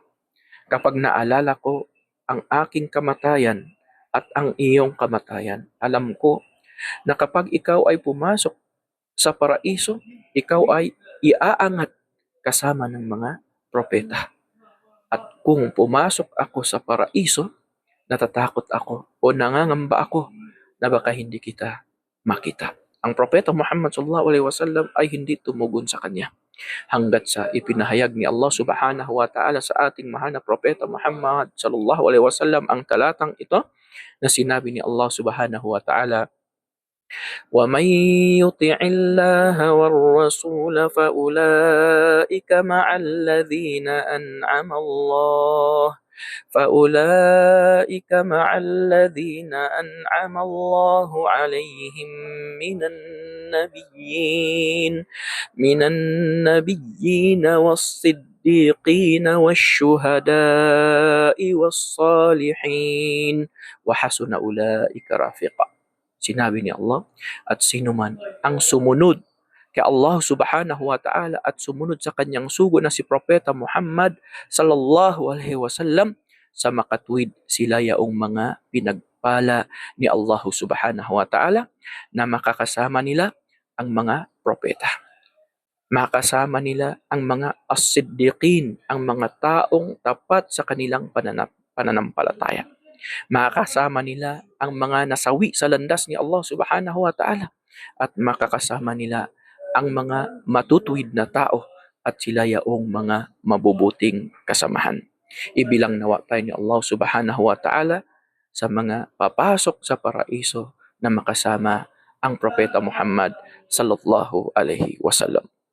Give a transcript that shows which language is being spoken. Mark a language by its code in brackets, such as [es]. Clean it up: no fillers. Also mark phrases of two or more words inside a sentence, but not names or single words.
[tl] Kapag naalala ko ang aking kamatayan at ang iyong kamatayan, alam ko na kapag ikaw ay pumasok sa paraiso, ikaw ay iaangat kasama ng mga propeta. At kung pumasok ako sa paraiso, natatakot ako o nangangamba ako na baka hindi kita makita." Ang propeta Muhammad [ar] صلى الله عليه وسلم [tl] ay hindi tumugon sa kanya hanggat sa ipinahayag ni Allah [ar] سبحانه وتعالى [tl] sa ating mahal na propeta Muhammad [ar] صلى الله عليه وسلم [tl] ang talatang ito na sinabi ni Allah [ar] سبحانه وتعالى, وَمَن يُطِعِ اللَّهَ وَالرَّسُولَ فَأُولَئِكَ مَعَ الَّذِينَ أَنْعَمَ اللَّهُ عَلَيْهِم مِّنَ النَّبِيِّينَ وَالصِّدِّيقِينَ وَالشُّهَدَاءِ وَالصَّالِحِينَ وَحَسُنَ أُولَئِكَ رَفِيقًا. [tl] Sinabi ni Allah, at sino man ang sumunod kay Allah [ar] سبحانه وتعالى [tl] at sumunod sa kanyang sugo na si Propeta Muhammad [ar] صلى الله عليه وسلم, [tl] sa makatwid sila yaong mga pinagpala ni Allah [ar] سبحانه وتعالى [tl] na makakasama nila ang mga propeta. Makasama nila ang mga as-siddiqin, ang mga taong tapat sa kanilang pananampalataya. Makakasama nila ang mga nasawi sa landas ni Allah [ar] سبحانه وتعالى [tl] at makakasama nila ang mga matutuwid na tao at sila yaong mga mabubuting kasamahan. Ibilang nawa tayo ni Allah [ar] سبحانه وتعالى [tl] sa mga papasok sa paraiso na makasama ang Propeta Muhammad [ar] صلى الله عليه وسلم.